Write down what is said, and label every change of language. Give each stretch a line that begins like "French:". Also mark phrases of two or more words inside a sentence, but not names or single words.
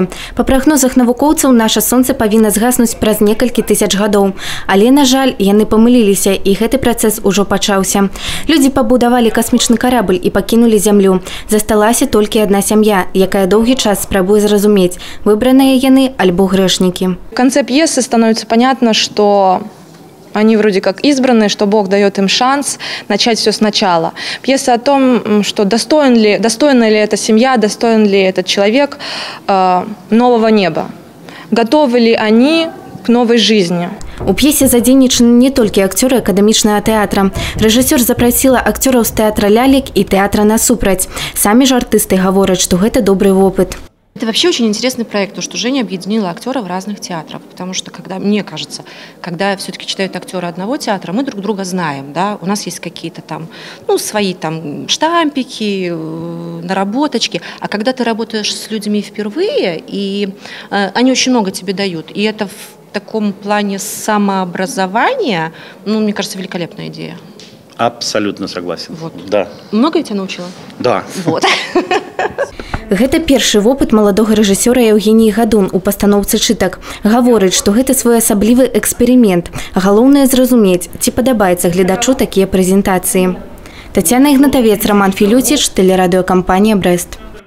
Belarusian: Па прагнозах навукоўцаў, наша сонца павінна згаснуць праз некалькі тысяч гадоў. Але, на жаль, яны памыліліся, і гэты працэс ужо пачаўся. Людзі пабудавалі касмічны карабль і пакінулі зямлю. Засталася толькі адна сям'я, якая доўгі час спрабуе зразумець, выбраныя яны альбо грэшники.
Russian: В конце пьесы становится понятно, что они вроде как избранные, что Бог дает им шанс начать все сначала. Пьеса о том, что достойна ли эта семья, достоин ли этот человек нового неба. Готовы ли они к новой жизни.
Belarusian: У п'есе задзейнічаны не толькі акцёры акадэмічнага тэатра. Рэжысёр запрасіла акцёраў з тэатра лялек і тэатра насупраць. Самі ж артысты гавораць, што гэта
Russian: добрый опыт. Это вообще очень интересный проект, то, что Женя объединила актеров разных театров, потому что, мне кажется, когда все-таки читают актеры одного театра, мы друг друга знаем, да, у нас есть какие-то там, свои там штампики, наработочки, а когда ты работаешь с людьми впервые, и они очень много тебе дают, и это в таком плане самообразования, мне кажется, великолепная идея. Абсолютно согласен. Вот. Да. Много я тебя научила? Да. Вот.
Belarusian: Гэта першы вопыт маладога рэжысёра Евгеніі Гадун у пастаноўцы чытак. Гаворыць, што гэта своеасаблівы эксперымент. Галоўнае зразумець, ці падабаецца гледачу такія прэзентацыі. Тацяна Ігнатавец, Роман Філюціч, тэлерадыёкампанія «Брэст».